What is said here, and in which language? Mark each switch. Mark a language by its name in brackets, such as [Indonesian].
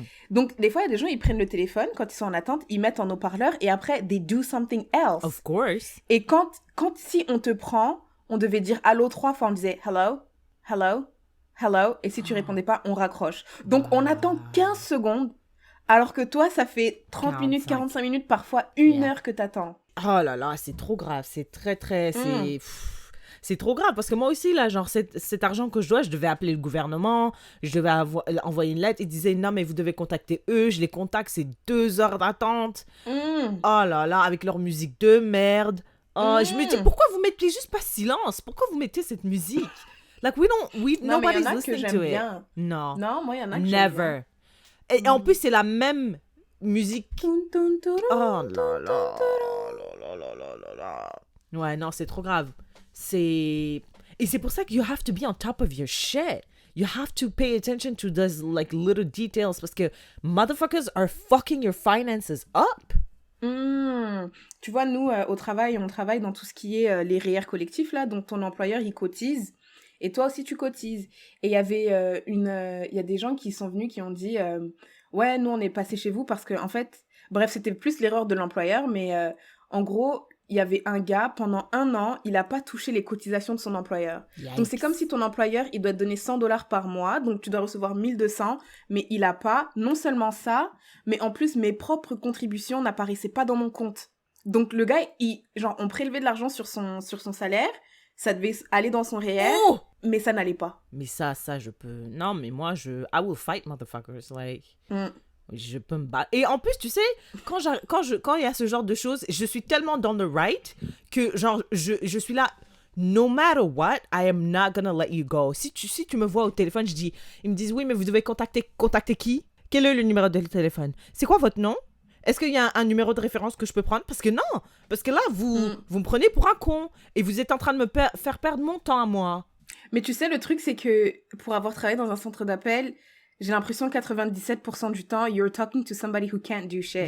[French] Donc, des fois, il y a des gens, ils prennent le téléphone, quand ils sont en attente, ils mettent en haut-parleur et après, [English] they do something else. Of course. [French] Et si on te prend, on devait dire allô 3 fois, on disait hello, hello, hello, et si tu répondais pas, on raccroche. Donc, on attend 15 secondes. Alors que toi, ça fait 30 minutes, 45 minutes, parfois 1 heure que t'attends. Oh là là, c'est trop grave. C'est très, très... C'est trop grave parce que moi aussi, là, genre, cet argent que je devais appeler le gouvernement, je devais envoyer une lettre. Ils disaient, non, mais vous devez contacter eux. Je les contacte, c'est 2 heures d'attente. Oh là là, avec leur musique de merde. Oh, je me dis, pourquoi vous mettez juste pas silence? Pourquoi vous mettez cette musique? [English] Like, nobody's listening to it. [French] Non. Non, moi, il y en a que j'aime bien. Et en plus, c'est la même musique. Oh là là. Ouais, non, c'est trop grave. Et c'est pour ça que [English] you have to be on top of your shit. You have to pay attention to those like little details [French] parce que [English] motherfuckers are fucking your finances up. [French] Tu vois, nous, au travail, on travaille dans tout ce qui est les REER collectifs, là, donc ton employeur, il cotise. Et toi aussi, tu cotises. Et il y avait il y a des gens qui sont venus qui ont dit ouais, nous, on est passé chez vous parce que, en fait, bref, c'était plus l'erreur de l'employeur, mais en gros, il y avait un gars, pendant 1 an, il n'a pas touché les cotisations de son employeur. Yikes. Donc, c'est comme si ton employeur, il doit te donner $100 par mois, donc tu dois recevoir 1200, mais il n'a pas, non seulement ça, mais en plus, mes propres contributions n'apparaissaient pas dans mon compte. Donc, le gars, on prélevait de l'argent sur son salaire, ça devait aller dans son REER, mais ça n'allait pas. Mais ça, je peux... Non, mais moi, [English] I will fight, motherfuckers. [French] Like, je peux me battre. Et en plus, tu sais, quand il y a ce genre de choses, je suis tellement dans le right que, genre, je suis là... [English] No matter what, I am not gonna let you go. [French] Si tu me vois au téléphone, ils me disent, oui, mais vous devez contacter qui? Quel est le numéro de téléphone? C'est quoi votre nom? Est-ce qu'il y a un numéro de référence que je peux prendre? Parce que non, parce que là, vous me prenez pour un con et vous êtes en train de me faire perdre mon temps à moi. Mais tu sais, le truc, c'est que pour avoir travaillé dans un centre d'appel, j'ai l'impression que 97% du temps, [English] you're talking to somebody who can't do shit.